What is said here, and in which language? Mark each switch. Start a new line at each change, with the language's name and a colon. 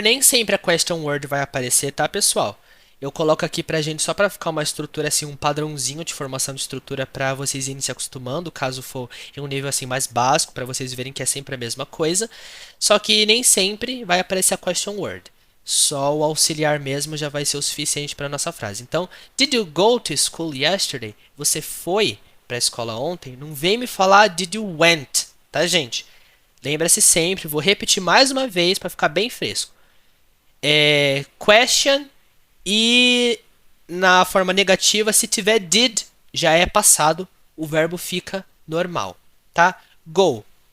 Portuguese: Nem sempre a question word vai aparecer, tá, pessoal? Eu coloco aqui pra gente só para ficar uma estrutura assim, um padrãozinho de formação de estrutura para vocês irem se acostumando, caso for em um nível assim mais básico, para vocês verem que é sempre a mesma coisa. Só que nem sempre vai aparecer a question word. Só o auxiliar mesmo já vai ser o suficiente para nossa frase.
English: Então, did you go to school yesterday?
Portuguese: Você foi para a escola ontem? Não vem me falar
English: did you went,
Portuguese: tá, gente? Lembra-se sempre, vou repetir mais uma vez para ficar bem fresco. Question e na forma negativa, se tiver did, já é passado, o verbo fica normal, tá? Go.